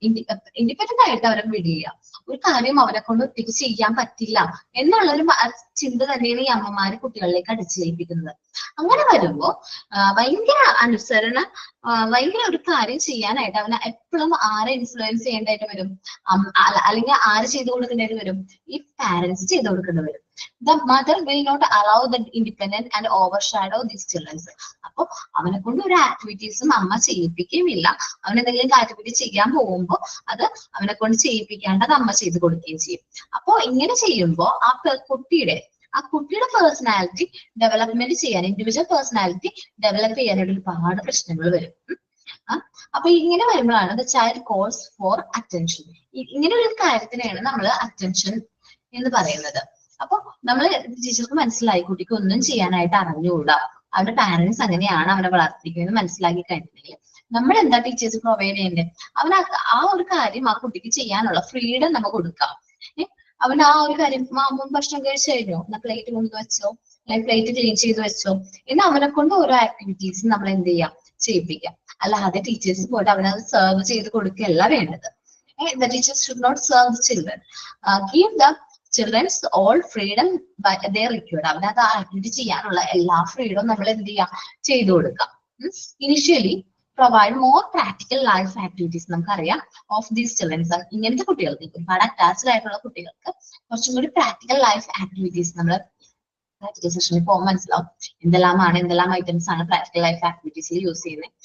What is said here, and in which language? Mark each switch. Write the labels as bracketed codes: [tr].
[ml] Independent ആയിട്ട് അവരെ വിടില്ല. ഒരു കാര്യം അവരെ കൊണ്ട് ഒറ്റയ്ക്ക് ചെയ്യാൻ പറ്റില്ല എന്നുള്ളൊരു ചിന്ത തന്നെയാണ് ഈ അമ്മമാര് കുട്ടികളിലേക്ക് അടിച്ചേൽപ്പിക്കുന്നത്. അങ്ങനെ വരുമ്പോ ഭയങ്കര അനുസരണ, ഭയങ്കര ഒരു കാര്യം ചെയ്യാനായിട്ട് അവനെ എപ്പോഴും ആരെ ഇൻഫ്ലുവൻസ് ചെയ്യേണ്ടതായിട്ട് വരും? അല്ലെങ്കിൽ ആര് ചെയ്തു കൊടുക്കേണ്ടതായിട്ട് വരും? ഈ പാരന്റ്സ് ചെയ്തു കൊടുക്കേണ്ടി വരും. [en] The mother will not allow the independent and overshadow these children. [ml] അപ്പൊ അവനെ കൊണ്ട് ഒരു ആക്ടിവിറ്റീസും അമ്മ ചെയ്യിപ്പിക്കുകയുമില്ല. അവൻ എന്തെങ്കിലും ആക്ടിവിറ്റി ചെയ്യാൻ പോകുമ്പോ അത് അവനെ കൊണ്ട് ചെയ്യിപ്പിക്കാണ്ടത് അമ്മ ചെയ്ത് കൊടുക്കുകയും ചെയ്യും. അപ്പൊ ഇങ്ങനെ ചെയ്യുമ്പോ ആ കുട്ടിയുടെ പേഴ്സണാലിറ്റി ഡെവലപ്മെന്റ് ചെയ്യാൻ, ഇൻഡിവിജ്വൽ പേഴ്സണാലിറ്റി ഡെവലപ്പ് ചെയ്യാനായിട്ട് ഒരുപാട് പ്രശ്നങ്ങൾ വരും. അപ്പൊ ഇങ്ങനെ വരുമ്പോഴാണ് [en] The child calls for attention. [ml] ഇങ്ങനെ ഒരു കാര്യത്തിനെയാണ് നമ്മൾ അറ്റൻഷൻ എന്ന് പറയുന്നത്. അപ്പൊ നമ്മള് ടീച്ചർക്ക് മനസ്സിലായി കുട്ടിക്ക് ഒന്നും ചെയ്യാനായിട്ട് അറിഞ്ഞുകൂടാ, അവരുടെ പാരന്റ്സ് അങ്ങനെയാണ് അവനെ വളർത്തിക്കുന്നത് മനസ്സിലാക്കി കഴിഞ്ഞിട്ടുണ്ടെങ്കിൽ നമ്മൾ എന്താ ടീച്ചേഴ്സ് പ്രൊവൈഡ് ചെയ്യേണ്ടത്? അവന് ആ ഒരു കാര്യം ആ കുട്ടിക്ക് ചെയ്യാനുള്ള ഫ്രീഡം നമുക്ക് കൊടുക്കാം. അവൻ ആ ഒരു കാര്യം ഭക്ഷണം കഴിച്ചു കഴിഞ്ഞോ, എന്നാ പ്ലേറ്റ് കൊണ്ടു വെച്ചോ, അല്ലെങ്കിൽ പ്ലേറ്റ് ക്ലീൻ ചെയ്ത് വെച്ചോ എന്ന് അവനെ കൊണ്ട് ഓരോ ആക്ടിവിറ്റീസ് നമ്മൾ എന്ത് ചെയ്യാം, ചെയ്യിപ്പിക്കാം. അല്ലാതെ ടീച്ചേഴ്സ് പോയിട്ട് അവനത് സെർവ് ചെയ്ത് കൊടുക്കുകയല്ല വേണ്ടത്. [en] The teachers should not serve the children. Give the children's all freedom they required. [ml] അവനത് ആ ആക്ടിവിറ്റി ചെയ്യാനുള്ള എല്ലാ ഫ്രീഡവും നമ്മൾ എന്ത് ചെയ്യാം, ചെയ്തു കൊടുക്കാം. [en] Initially provide more practical life activities. [ml] നമുക്കറിയാം [en] of these childrens, [ml] ഇങ്ങനത്തെ കുട്ടികൾക്ക്, ഒരുപാട് അറ്റാച്ച്ഡ് ആയിട്ടുള്ള കുട്ടികൾക്ക് കുറച്ചും കൂടി പ്രാക്ടിക്കൽ ലൈഫ് ആക്ടിവിറ്റീസ് നമ്മൾ പ്രാക്ടിക്കൽ സെഷനിൽ പോകുമ്പോൾ മനസ്സിലാവും എന്തെല്ലാം ഐറ്റംസ് ആണ് പ്രാക്ടിക്കൽ ലൈഫ് ആക്ടിവിറ്റീസിൽ യൂസ് ചെയ്യുന്നത്.